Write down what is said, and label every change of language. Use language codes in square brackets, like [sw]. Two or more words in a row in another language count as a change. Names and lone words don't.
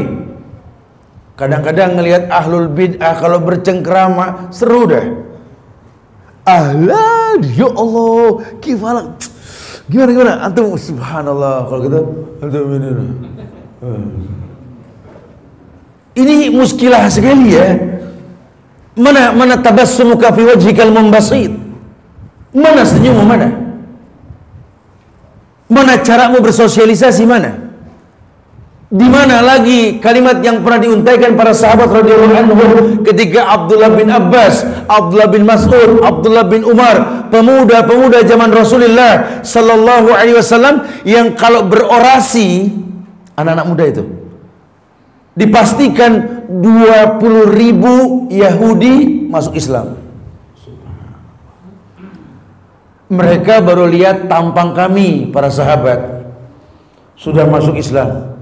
[id] Kadang-kadang ngelihat [ar] أهل البدعة [id] kalau bercengkrama seru dah. [ar] أهلا، يا الله، كيف حالك. [id] Gimana [ar] أنتم سبحان الله [id] kalau gitu antum ini muskilah sekali ya. [ar] Mana تبسمك في وجهك المنبسط, [id] mana senyummu, mana caramu bersosialisasi, mana Di mana lagi kalimat yang pernah diuntaikan para sahabat [ar] رضي الله عنهم [id] ketika Abdullah bin Abbas, Abdullah bin Mas'ud, Abdullah bin Umar, pemuda-pemuda zaman Rasulullah [ar] صلى الله عليه وسلم [id] yang kalau berorasi, anak-anak muda itu dipastikan 20.000 Yahudi masuk Islam. Mereka baru lihat tampang kami para sahabat sudah masuk Islam.